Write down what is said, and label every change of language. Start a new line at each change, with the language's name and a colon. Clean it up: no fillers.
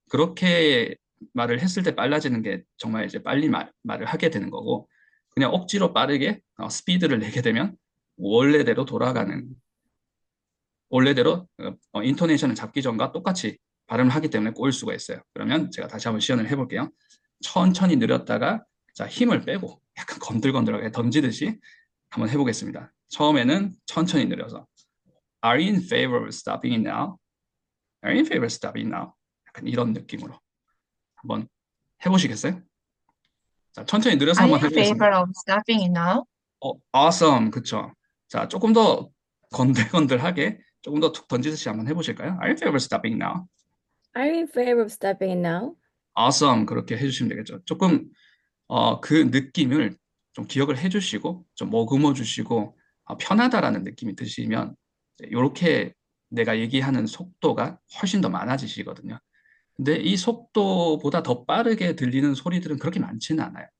Korean: 그렇게 말을 했을 때 빨라지는 게 정말 이제 빨리 말을 하게 되는 거고 그냥 억지로 빠르게 스피드를 내게 되면 원래대로 돌아가는 원래대로 인토네이션을 잡기 전과 똑같이 발음을 하기 때문에 꼬일 수가 있어요. 그러면 제가 다시 한번 시연을 해볼게요. 천천히 느렸다가 자, 힘을 빼고 약간 건들건들하게 던지듯이 한번 해보겠습니다. 처음에는 천천히 느려서
English: Are you in favor of stopping it now? Are you in favor of stopping it now?
Korean: 약간 이런 느낌으로 한번 해보시겠어요? 자, 천천히 느려서
English: Are you
Korean: 한번
English: in favor
Korean: 해보겠습니다.
English: of stopping it now?
Korean: Awesome, 그쵸? 자, 조금 더 건들건들하게 조금 더 툭 던지듯이 한번 해보실까요?
English: Are you in favor of stopping it now? Are you in favor of stopping it now? Awesome,
Korean: 그렇게 해주시면 되겠죠. 조금 그 느낌을 좀 기억을 해주시고 좀 머금어 주시고 편하다라는 느낌이 드시면 이렇게 내가 얘기하는 속도가 훨씬 더 많아지시거든요. 근데 이 속도보다 더 빠르게 들리는 소리들은 그렇게 많지는 않아요.